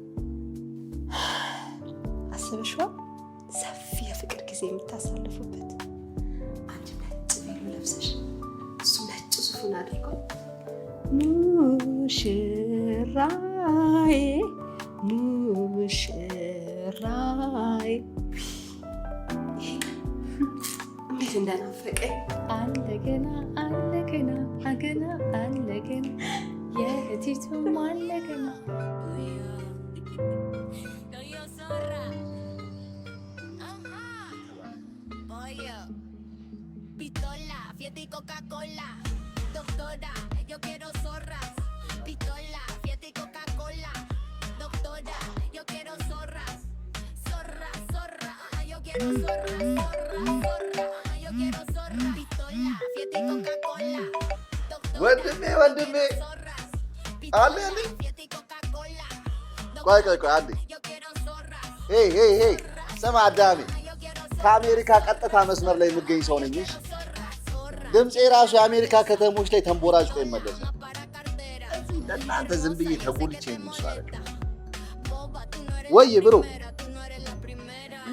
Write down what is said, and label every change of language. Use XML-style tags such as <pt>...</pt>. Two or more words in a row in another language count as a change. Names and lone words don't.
<am>አስበሽዋ ሰፊ የፍቅር ጊዜ የምታሳልፉበት አንቺ ነጭ ቬሎ ለብሰሽ እሱ ነጭ ሱፉን አድርጎ ሙሽራዬ ሙሽራዬ እንዴት እንደናፈቀኝ አለገና አለገና አገና አለገና የእህቲቱም አለገና</am> <es>Pistola, fiesta y Coca-Cola. Doctora, yo quiero zorras. Pistola, fiesta y Coca-Cola. Doctora, yo quiero zorras. Zorra, zorra, yo quiero zorras. Zorra, zorra, yo quiero zorras. Pistola, fiesta y Coca-Cola.</es> <am>ወንድሜ አለ አለ ቆይ አንዴ። ሄይ ስማ አዳሜ፣ ከአሜሪካ ቀጥታ መስመር ላይ የምገኝ ሰው ነኝ። ድምፄ ራሱ የአሜሪካ ከተሞች ላይ ተንቦራጭቶ ይመለሳል። ለእናንተ ዝም ብዬ ተጎልቼ የሚሱ አይደለም ወይ ብሮ?</am>